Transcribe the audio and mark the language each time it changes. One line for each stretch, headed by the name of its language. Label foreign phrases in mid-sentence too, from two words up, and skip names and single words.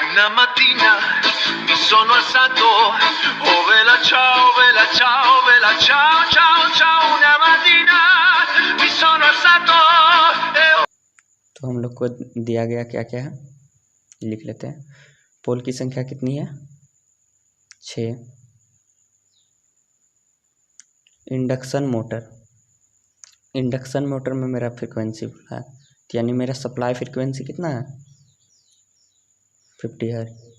Italian: mattina mi sono alzato, oh vela ciao, vela ciao, vela ciao, ciao, ciao, una mattina mi sono alzato
Hindi: तो हम लोग को दिया गया क्या क्या है, लिख लेते हैं। पोल की संख्या कितनी है, 6।
English: induction motor, induction motor
Hindi: में मेरा फ्रिक्वेंसी बोला है, तो यानी मेरा
English: supply frequency
Hindi: कितना है, 50 हर्ट्ज।